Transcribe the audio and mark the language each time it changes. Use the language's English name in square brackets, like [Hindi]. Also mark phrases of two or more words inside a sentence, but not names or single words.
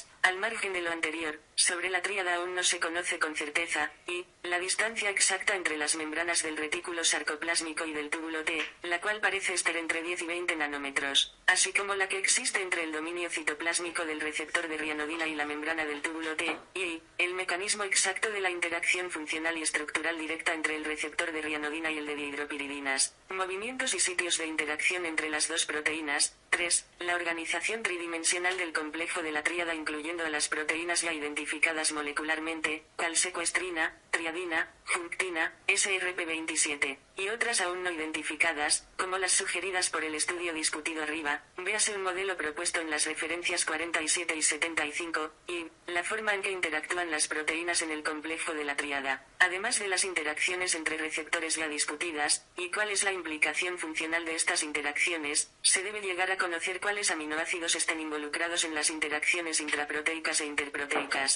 [Spanish] Al margen de lo anterior, sobre la tríada aún no se conoce con certeza, y la distancia exacta entre las membranas del retículo sarcoplásmico y del túbulo T, la cual parece estar entre 10 y 20 nanómetros, así como la que existe entre el dominio citoplásmico del receptor de rianodina y la membrana del túbulo T, y el mecanismo exacto de la interacción funcional y estructural directa entre el receptor de rianodina y el de dihidropiridinas, movimientos y sitios de interacción entre las dos proteínas. 3. La organización tridimensional del complejo de la tríada incluyendo a las proteínas ya identificadas molecularmente, calsequestrina, triadina, junctina, SRP27, y otras aún no identificadas, como las sugeridas por el estudio discutido arriba, véase un modelo propuesto en las referencias 47 y 75, y la forma en que interactúan las proteínas en el complejo de la tríada, además de las interacciones entre receptores ya discutidas, y cuál es la implicación funcional de estas interacciones, se debe llegar a conocer cuáles aminoácidos estén involucrados en las interacciones intraproteicas e interproteicas.